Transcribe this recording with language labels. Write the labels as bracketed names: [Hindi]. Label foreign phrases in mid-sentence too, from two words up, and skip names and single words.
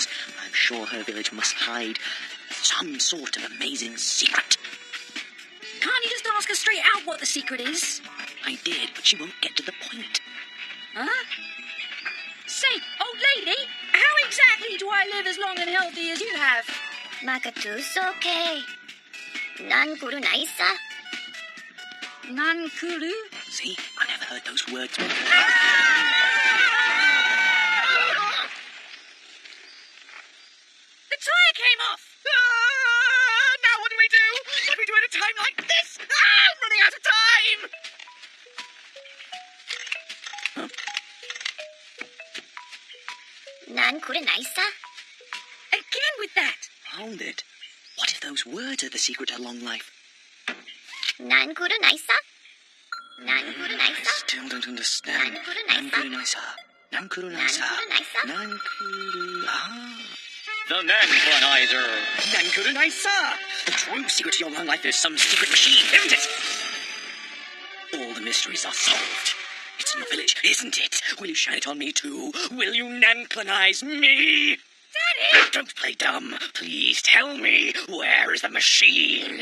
[English] I'm sure her village must hide some sort of amazing secret. Can't you just ask her straight out what the secret is? I did, but she won't get to the point. Huh? Say, old lady, how exactly do I live as long and healthy as you have? [Central Okinawan] Makatusoke. Nankuru naisa. [English] Nankuru? See, I never heard those words before. The tire came off! Now what do we do? What do we do at a time like this? I'm running out of time! [Central Okinawan] Nankuru naisa. [English] Again with that! Hold it. What if those words are the secret to long life? [Central Okinawan] Nankuru naisa. Nankuru [English] I [Central Okinawan] naisa. [English] still don't understand. [Central Okinawan] Nankuru naisa. Nankuru naisa. Nankuru naisa. [English] Nankuru... Ah. The Nankuru-nizer. [Central Okinawan] Nankuru naisa. [English] The true secret to your long life is some secret machine, isn't it? All the mysteries are solved. It's in your village, isn't it? Will you shine it on me too? Will you Nankunize me? Daddy! Don't play dumb. Please tell me, where is the machine?